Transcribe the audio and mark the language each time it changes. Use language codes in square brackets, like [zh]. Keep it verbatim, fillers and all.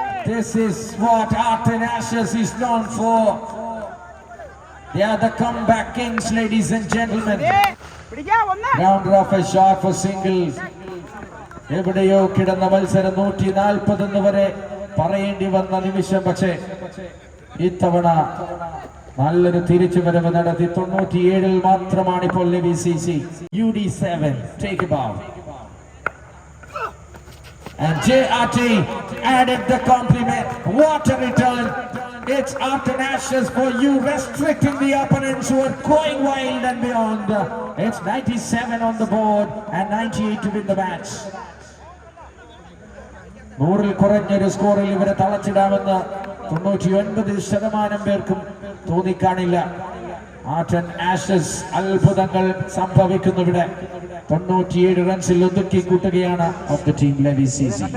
[en] This is what Artan Ashes is known for. They are the comeback kings, ladies and gentlemen. Round off a shot for singles. [ml] എവിടെയോ കിടന്ന മത്സരം നൂറ്റി നാൽപ്പതൊന്ന് വരെ പറയേണ്ടി വന്ന നിമിഷം. പക്ഷേ ഇത്തവണ നല്ലൊരു തിരിച്ചു വരവ് നടത്തി. തൊണ്ണൂറ്റിയേഴിൽ മാത്രമാണ് ഇപ്പോൾ levy CC. [en] U D seven take a bow. And J R T added the compliment. What a return. It's Artan Ashes for you, restricting the opponents who are going wild and beyond. It's ninety-seven on the board and ninety-eight to win the match. [ml] നൂറിൽ കുറഞ്ഞൊരു സ്കോറിൽ ഇവരെ തളച്ചിടാമെന്ന് തൊണ്ണൂറ്റി ഒൻപത് ശതമാനം പേർക്കും തോന്നിക്കാണില്ല. ആർട്ടൻ Ashes അത്ഭുതങ്ങൾ സംഭവിക്കുന്നു ഇവിടെ. തൊണ്ണൂറ്റിയേഴ് റൺസിൽ ഒതുക്കി കൂട്ടുകയാണ് of the team levy CC.